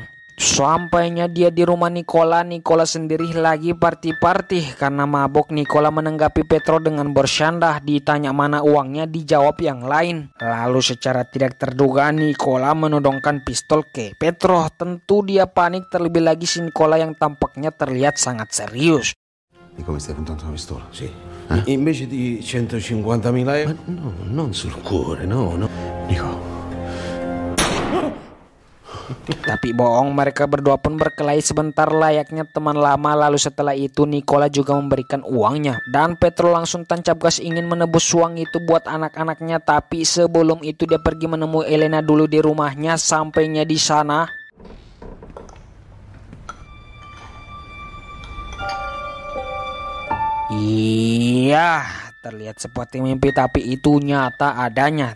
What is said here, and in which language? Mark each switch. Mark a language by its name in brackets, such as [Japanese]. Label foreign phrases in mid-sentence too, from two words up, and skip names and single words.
[Indonesian] Sampainya dia di rumah Nicola sendiri lagi party karena mabok. Nicola menanggapi Petro dengan bercanda, ditanya mana uangnya, dijawab yang lain. Lalu secara tidak terduga Nicola menodongkan pistol ke Petro. Tentu dia panik, terlebih lagi si Nicola yang tampaknya terlihat sangat serius. [Italian] E come stai puntando la pistola? Sì. Invece di 150.000 euro? No, non sul cuore, no. Nico. [Indonesian] Tapi bohong, mereka berdua pun berkelahi sebentar layaknya teman lama. Lalu setelah itu Nicola juga memberikan uangnya, dan Petro langsung tancap gas ingin menebus uang itu buat anak-anaknya. Tapi sebelum itu dia pergi menemui Elena dulu di rumahnya. Sampainya di sana, iya, terlihat seperti mimpi, tapi itu nyata adanya.